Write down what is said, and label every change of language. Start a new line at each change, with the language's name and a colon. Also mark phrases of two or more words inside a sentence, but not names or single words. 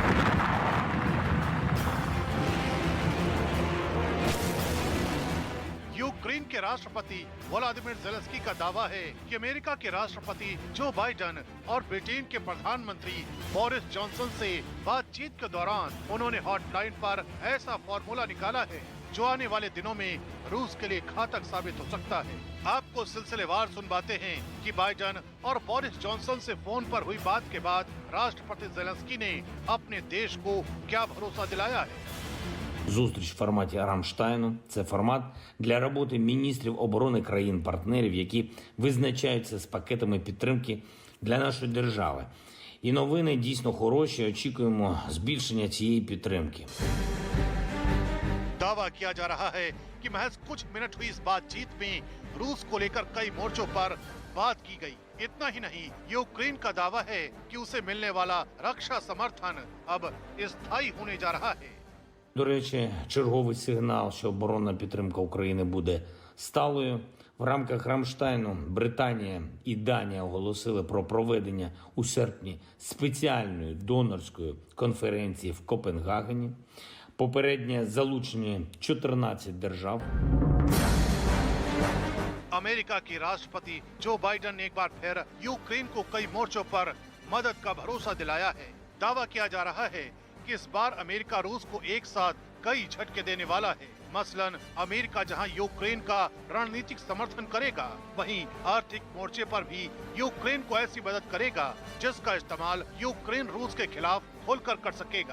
Hindi: यूक्रेन के राष्ट्रपति वोलोदिमीर ज़ेलेंस्की का दावा है कि अमेरिका के राष्ट्रपति जो बाइडेन और ब्रिटेन के प्रधानमंत्री बोरिस जॉनसन से बातचीत के दौरान उन्होंने हॉटलाइन पर ऐसा फॉर्मूला निकाला है जो आने वाले दिनों में रूस के लिए घातक साबित हो सकता है। आपको सिलसिलेवार सुनवाते हैं कि बाइडेन और बोरिस जॉनसन से फोन पर हुई बात के बाद राष्ट्रपति ज़ेलेंस्की ने अपने देश को क्या भरोसा दिलाया है।
Ukrainian: Зустріч в форматі Рамштайну – це формат для роботи міністрів оборони країн-партнерів, які визначаються з пакетами підтримки для нашої держави. І новини дійсно хороші, очікуємо збільшення цієї підтримки.
Hindi: दावा किया जा रहा है कि महज कुछ मिनट हुई इस बातचीत में रूस को लेकर कई मोर्चों पर बात की गई। इतना ही नहीं, यूक्रेन का दावा है कि उसे मिलने वाला रक्षा समर्थन अब स्थायी होने जा रहा है।
Ukrainian: До речі, черговий сигнал, що оборонна підтримка України буде сталою. В рамках Рамштайну Британія і Данія оголосили про проведення у серпні спеціальної донорської конференції в Копенгагені. Попереднє залучені 14 держав.
Hindi: अमेरिका के राष्ट्रपति जो बाइडेन ने एक बार फिर यूक्रेन को कई मोर्चों पर मदद का भरोसा दिलाया है। दावा किया जा रहा है कि इस बार अमेरिका रूस को एक साथ कई झटके देने वाला है। मसलन अमेरिका जहां यूक्रेन का रणनीतिक समर्थन करेगा, वहीं आर्थिक मोर्चे पर भी यूक्रेन को ऐसी मदद करेगा जिसका इस्तेमाल यूक्रेन रूस के खिलाफ खुलकर कर सकेगा।